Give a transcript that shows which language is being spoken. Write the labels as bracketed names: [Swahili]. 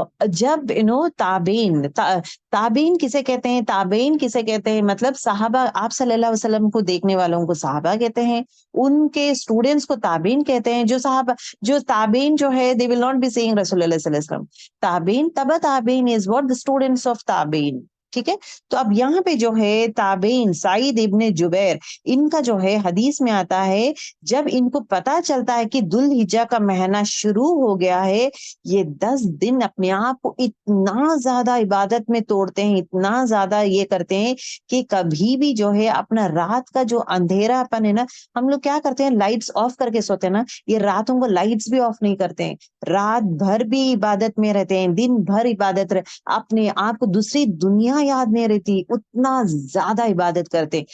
[Urdu] جب تابعین کسے کہتے ہیں؟ تابعین کسے کہتے ہیں؟ مطلب صحابہ، آپ صلی اللہ علیہ وسلم کو دیکھنے والوں کو صحابہ کہتے ہیں، ان کے اسٹوڈنٹس کو تابعین کہتے ہیں. جو تابعین جو ہے [English] they will not be saying [Urdu] رسول اللہ صلی اللہ علیہ وسلم. [English] تابعین، تبع تابعین is what the students of تابعین. [Urdu] ٹھیک ہے. تو اب یہاں پہ جو ہے تابعین، سعید ابن جبیر، ان کا جو ہے حدیث میں آتا ہے جب ان کو پتا چلتا ہے کہ ذوالحجہ کا مہینہ شروع ہو گیا ہے، یہ 10 دن اپنے آپ کو اتنا زیادہ عبادت میں توڑتے ہیں، اتنا زیادہ یہ کرتے ہیں کہ کبھی بھی جو ہے اپنا رات کا جو اندھیرا پن ہے نا، ہم لوگ کیا کرتے ہیں لائٹس آف کر کے سوتے ہیں نا، یہ راتوں کو لائٹس بھی آف نہیں کرتے ہیں، رات بھر بھی عبادت میں رہتے ہیں، دن بھر عبادت اپنے آپ کو دوسری دنیا یاد نہیں رہتی، اتنا زیادہ عبادت کرتے.